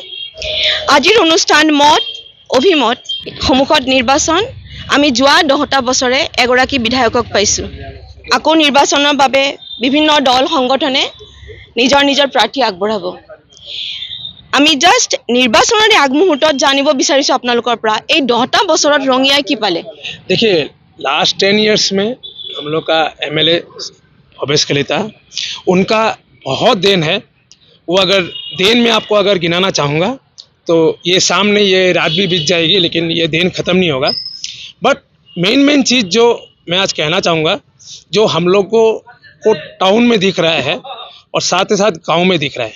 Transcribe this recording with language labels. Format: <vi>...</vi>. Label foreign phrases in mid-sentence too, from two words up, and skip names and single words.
<as>আজিৰ অনুষ্ঠান মত অভিমত সন্মুখত নিৰ্বাচন আমি যোৱা 10টা বছৰে এগৰাকী বিধায়কক পাইছো। আকৌ নিৰ্বাচনৰ বাবে বিভিন্ন দল সংগঠনে নিজৰ নিজৰ প্ৰাৰ্থী আগবঢ়াব। আমি জাস্ট নিৰ্বাচনৰ আগমুহূৰ্তত জানিব বিচাৰিছো আপোনালোকৰ পৰা এই 10টা বছৰত ৰঙিয়াই কি পালে।</as> <hi>देखिए</hi> <en>last 10 years</en> <hi>में हम लोग का एमएलए भवेश कलिता उनका बहुत देन है। वो अगर देन में आपको अगर गिनाना चाहूँगा तो ये सामने ये रात भी बीत जाएगी लेकिन ये देन ख़त्म नहीं होगा।</hi> <en>but main</en> <hi>चीज़ जो मैं आज कहना चाहूँगा जो हम लोग को टाउन में दिख रहा है और साथ ही साथ गांव में दिख रहा है।</hi>